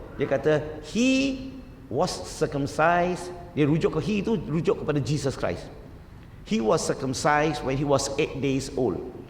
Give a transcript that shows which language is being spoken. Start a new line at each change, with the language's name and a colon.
Malay: Dia kata
English: he was circumcised.
Malay: Dia rujuk ke he tu, rujuk kepada Jesus Christ.
English: He was circumcised when he was 8 days old.